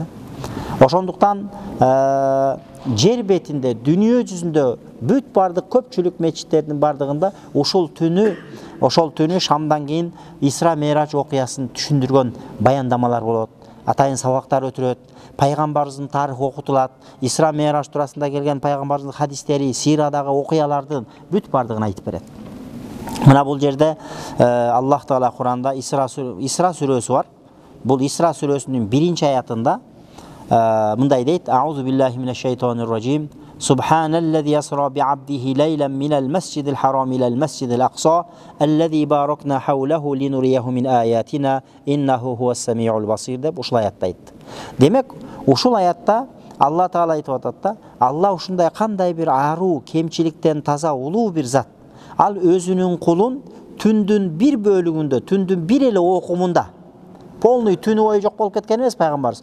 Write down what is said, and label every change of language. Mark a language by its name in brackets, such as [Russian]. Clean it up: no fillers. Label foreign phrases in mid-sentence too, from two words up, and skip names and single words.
[Kyrgyz] Ошондуктан жер бетинде, дүйнө жүзүндө бүт бардык көпчүлүк мечиттердин бардыгында ошол түнү шамдан кийин Исра Ми'раж окуясын түшүндүргөн баяндамалар болот, атайын сабактар өтүлөт, пайгамбарыбыздын тарыхы окутулат, Исра Ми'раж туурасында келген пайгамбарыбыздын хадистери, сирадагы окуялардын бүт бардыгын айтып берет. Мына бул жерде Аллах Таала Куранда Исра сүрөсү бар. Бул Исра сүрөсүнүн 1-чи аятында мындай дейт: [Arabic] أعوذ بالله من الشيطان الرجيم. سبحان الذي أسرى بعبده ليلا من المسجد الحرام إلى المسجد الأقصى الذي باركنا حوله لنريه من آياتنا إنه هو السميع البصير [Kyrgyz] deb ушул аятта айтты. Демек, ушул аятта Алла Таала айтып атат да, Алла ушундай кандай бир аруу, кемчиликтен таза улуу бир зат. Ал өзүнүн кулун түндүн бир бөлүгүндө, түндүн бир эле окумунда, полный түнү бою жок болуп кеткен эмес пайгамбарыбыз.